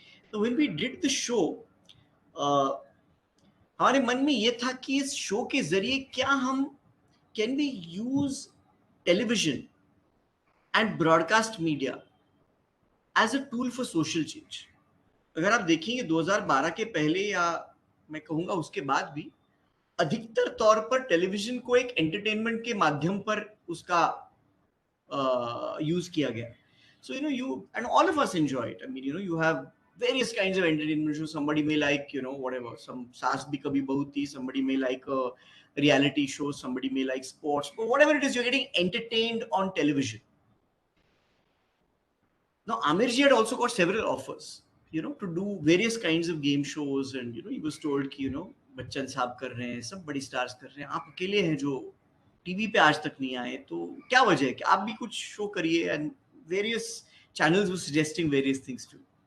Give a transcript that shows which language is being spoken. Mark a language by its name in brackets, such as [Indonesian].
[English] So when we did the show, [Hindi] हमारे मन में ये था कि इस शो के जरिए क्या हम [English] can we use television and broadcast media as a tool for social change. [Hindi] अगर आप देखेंगे 2012 के पहले या मैं कहूंगा उसके बाद भी अधिकतर तौर पर टेलीविजन को एक एंटरटेनमेंट के माध्यम पर उसका यूज किया गया. [English] So you and all of us enjoy it. I mean, you have various kinds of entertainment shows. Somebody may like whatever, some Saas Bhi Kabhi Bahu Thi. Somebody may like a reality show. Somebody may like sports. But whatever it is, you're getting entertained on television. Now, Amirji had also got several offers, to do various kinds of game shows, and he was told [Hindi] कि बच्चन साहब कर रहे हैं, सब बड़ी stars कर रहे हैं, आप अकेले हैं जो टीवी पे आज तक नहीं आए, तो क्या वजह है कि आप भी कुछ शो करिए. [English] And various channels were suggesting various things too.